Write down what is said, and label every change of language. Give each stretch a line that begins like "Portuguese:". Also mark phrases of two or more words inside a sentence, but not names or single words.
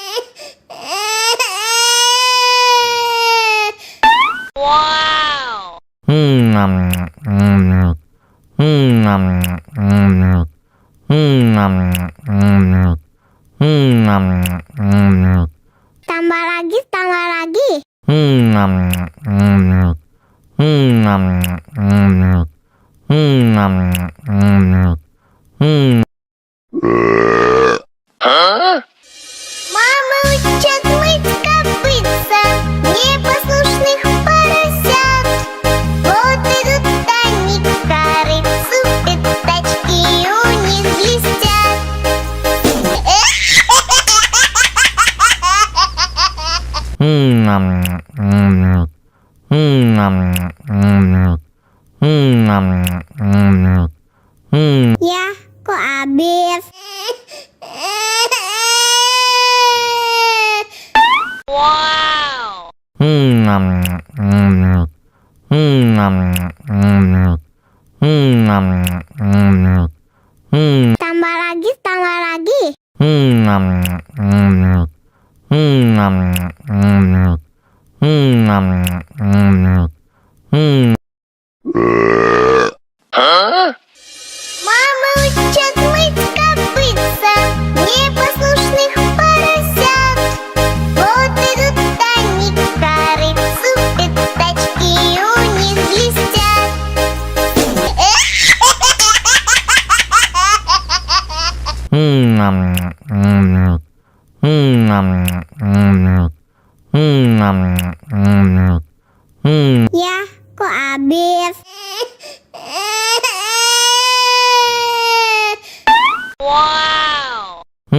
Indonesian: Wow. Tambah lagi, tambah lagi.
Russian: Мама учат мыть копытца непослушных поросят. Вот идут они к корыцу, пятачки у них блестят.
Indonesian: Ya, kok habis? Wow. Tambah lagi, tambah lagi.
Russian: Мама учат мыть копытца непослушных поросят. Вот идут они к корыцу, пятачки у них блестят.
Indonesian: Ya, kok habis? Wow.